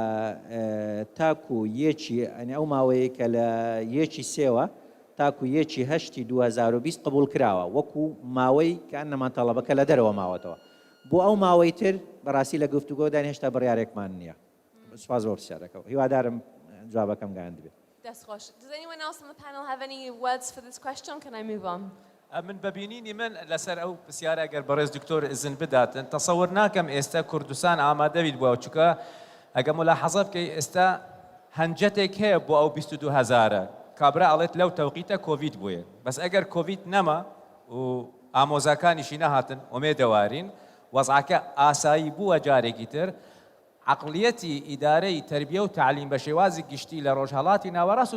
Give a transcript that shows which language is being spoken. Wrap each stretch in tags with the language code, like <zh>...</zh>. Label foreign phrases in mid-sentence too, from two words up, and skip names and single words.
<ckb>تاکو یەکی ئەنی ئەو ماوەیە کە لە یەکی سێوە تاکو یەکی هەشتی 2020 قبول کراوە وەکو ماوەی کە ئەنەمان تەڵەبەکە لە دەرەوە ماوەتەوە بۆ ئەو ماوەی تر بەڕاستی لە گفتوگۆدان هێشتا بڕیارێکمان نییە سپاس بۆ پرسیارەکەەوە هیوادارم جوابەکەم گەیاند بێت.</ckb> <en>That's خوش. Does anyone else on the panel have any words for this question? Can I move on?</en> <ckb>من ببینینی من لەسەر ئەو پرسیارە ئەگەر بەڕێز دکتۆر ئزن بداتن تەسەور ناکەم ئێستا کوردستان ئامادەبیت بووە چونکە ئەگە ملاحەزە بکەی ئێستا هەنجەتێک هەیە بۆ ئەو 22,000 کابرا ئەڵێت لەو تەوقیتە کۆڤید بووە بەس ئەگەر کۆڤید نەما و ئامۆزاکانیشی نەهاتن ئومێدەوارین وەزعەکە ئاسایی بووە جارێکی تر عقلیەتی ئیدارەی تربیە و تعلیم بە شێوازی گشتی لە ڕۆژهەڵاتی ناوەڕاست و</ckb>